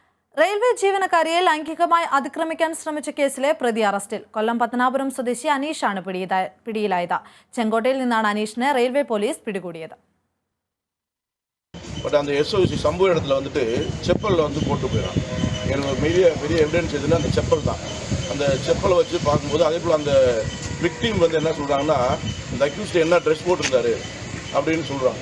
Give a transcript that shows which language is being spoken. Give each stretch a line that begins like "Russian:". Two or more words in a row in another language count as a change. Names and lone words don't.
Malayalam: റെയിൽവേ ജീവനക്കാരിയെ ലൈംഗികമായി അതിക്രമിക്കാൻ ശ്രമിച്ച കേസിലെ പ്രതി അറസ്റ്റിൽ. കൊല്ലം പത്തനാപുരം സ്വദേശി അനീഷാണ് പിടിയിലായത്. ചെങ്കോട്ടയിൽ നിന്നാണ് അനീഷിനെ റെയിൽവേ പോലീസ് പിടികൂടിയത്.
Tamil: பட் அந்த எஸ்ஓசி சம்பவ இடத்துல வந்துட்டு செப்பலில் வந்து போட்டு போயிடும். எனக்கு பெரிய எவிடன்ஸ் எதுனா அந்த செப்பல் தான். அந்த செப்பலை வச்சு பார்க்கும்போது அதே போல் அந்த விக்டிம் வந்து என்ன சொல்கிறாங்கன்னா, இந்த அக்யூஸ்ட் என்ன ட்ரெஸ் போட்டிருந்தாரு அப்படின்னு சொல்கிறாங்க.